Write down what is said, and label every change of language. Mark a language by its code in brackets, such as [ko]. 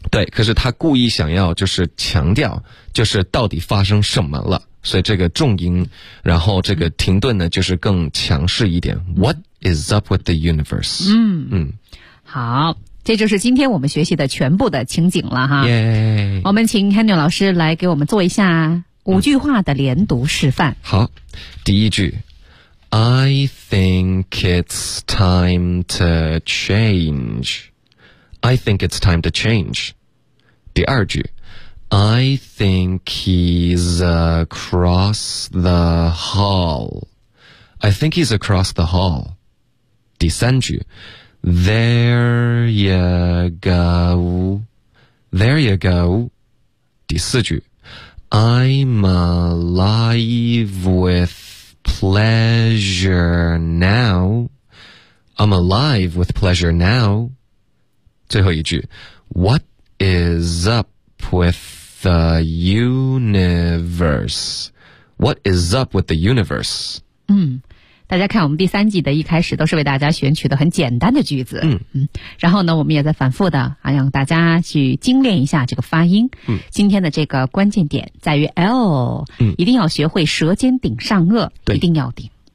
[zh] 对，可是他故意想要就是强调就是到底发生什么了，所以这个重音然后这个停顿呢就是更强势一点。 [en] What is up with the universe。 [zh] 好，这就是今天我们学习的全部的情景了哈。耶，我们请 Henry 老师来给我们做一下五句话的连读示范。 [en] 好， [zh] 第一句 [en] I think it's time to change， I think it's time to change。 [zh] 第二句 [en] I think he's across the hall， I think he's across the hall。 [zh] 第三句 [en] There you go [zh] 第四句 [en] I'm alive with pleasure now， I'm alive with pleasure now。 [zh] 最后一句 [en] What is up withThe universe， What is up with the universe？ [zh] 大家看我们第三季的一开始都是为大家选取的很简单的句子。然后呢我们也在反复的让大家去精炼一下这个发音。今天的这个关键点在于 L， 一定要学会舌尖顶上颚，一定要顶。